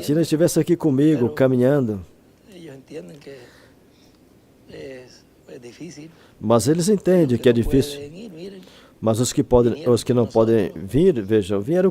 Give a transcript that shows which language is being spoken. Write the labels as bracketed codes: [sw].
[pt] Latina estivessem aqui comigo, caminhando. [es] ellos entienden que es difícil. [pt] Mas eles entendem que é [es] no [pt] difícil. [es] pueden ir, miren. [pt] Mas os que não podem vir, vejam, vieram